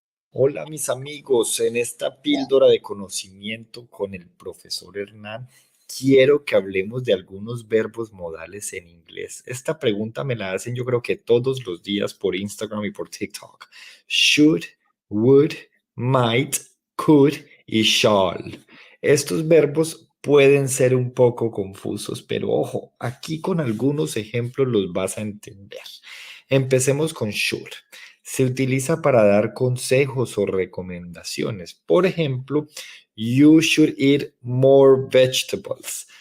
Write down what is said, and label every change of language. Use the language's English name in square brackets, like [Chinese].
[Spanish] Hola mis amigos, en esta píldora de conocimiento con el profesor Hernán, quiero que hablemos de algunos verbos modales en inglés. Esta pregunta me la hacen yo creo que todos los días por Instagram y por TikTok. Should, would, might, could y shall. Estos verbos pueden ser un poco confusos, pero ojo, aquí con algunos ejemplos los vas a entender. Empecemos con should. Se utiliza para dar consejos o recomendaciones. Por ejemplo, [English] you should eat more vegetables.